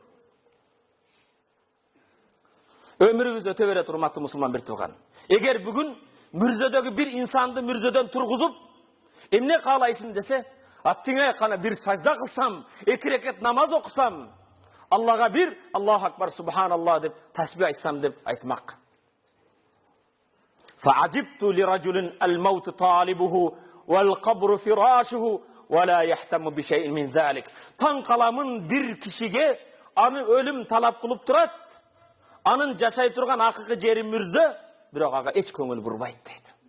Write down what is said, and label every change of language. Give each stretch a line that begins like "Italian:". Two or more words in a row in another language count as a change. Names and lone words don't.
Kyrgyz: Өмүрүбүз өтө берет, урматтуу мусулман бир туган. Эгер бүгүн мүрзөдөгү бир инсанды мүрзөдөн тургузуп, эмне каалайсың десе, аттиңе кана бир сажда кылсам, 2 рекет намаз окусам, Аллага бир
Arabic: الله أكبر
Kyrgyz: субханаллах деп тасбих айтсам деп айтмак.
Arabic: فعجبت لرجل الموت طالبه والقبر فراشه ولا يهتم بشيء من ذلك.
Kyrgyz: Таң каламын бир кишиге аны өлүм талап кылып турат. Анын жашай турган акыркы жери мүрзө, бирок ага эч көңүл бурбайт дейт.